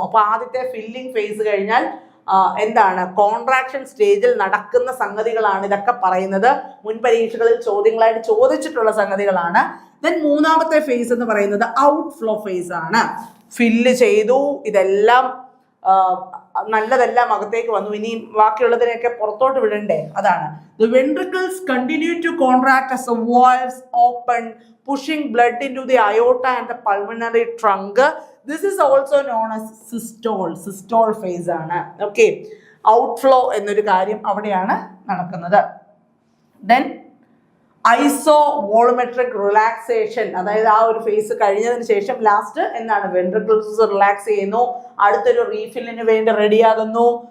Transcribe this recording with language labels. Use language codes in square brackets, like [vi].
[ml] അപ്പൊ ആദ്യത്തെ filling face കഴിഞ്ഞാൽ എന്താണ്, കോൺട്രാക്ഷൻ സ്റ്റേജിൽ നടക്കുന്ന സംഗതികളാണ് ഇതൊക്കെ പറയുന്നത്. മുൻ പരീക്ഷകളിൽ ചോദ്യങ്ങളായിട്ട് ചോദിച്ചിട്ടുള്ള സംഗതികളാണ്. ദെൻ മൂന്നാമത്തെ ഫേസ് എന്ന് പറയുന്നത് ഔട്ട് ഫ്ലോ ഫേസ് ആണ്. ഫില്ല് ചെയ്തു, ഇതെല്ലാം നല്ലതെല്ലാം അകത്തേക്ക് വന്നു, ഇനി ബാക്കിയുള്ളതിനെയൊക്കെ പുറത്തോട്ട് വിടണ്ടേ, അതാണ്. [en] The ventricles continue to contract as the valves open, pushing blood into the aorta and the pulmonary trunk. This is also known as systole. [ml] Systole phase ആണ്. ഓക്കെ, ഔട്ട്ഫ്ലോ എന്നൊരു കാര്യം അവിടെയാണ് നടക്കുന്നത്. ദെൻ ഐസോ വോളുമെട്രിക് റിലാക്സേഷൻ, അതായത് ആ ഒരു ഫേസ് കഴിഞ്ഞതിന് ശേഷം ലാസ്റ്റ് എന്താണ്, വെൻട്രിക്കിൾസ് റിലാക്സ് ചെയ്യുന്നു, അടുത്തൊരു റീഫില്ലിന് വേണ്ടി റെഡിയാകുന്നു.